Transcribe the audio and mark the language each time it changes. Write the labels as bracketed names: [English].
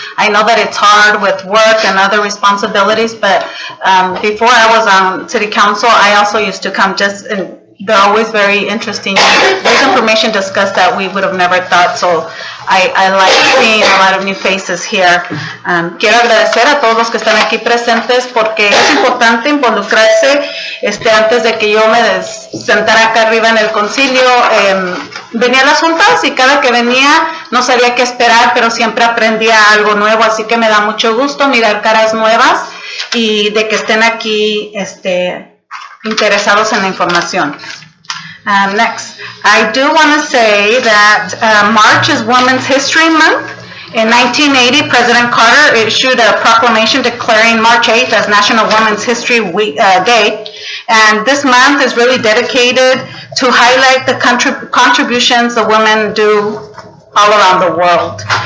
[English] I know that it's hard with work and other responsibilities, but before I was on city council, I also used to come just they're always very interesting. There's information discussed that we would have never thought, so I like seeing a lot of new faces here. [Spanish] Quiero agradecer a todos los que están aquí presentes porque es importante involucrarse antes de que yo me sentara acá arriba en el concilio. Venía a las juntas y cada que venía no sabía qué esperar, pero siempre aprendía algo nuevo, así que me da mucho gusto mirar caras nuevas y de que estén aquí interesados en la información. [English] Next, I do want to say that March is Women's History Month. In 1980, President Carter issued a proclamation declaring March 8th as National Women's History Day. And this month is really dedicated to highlight the contributions the women do all around the world.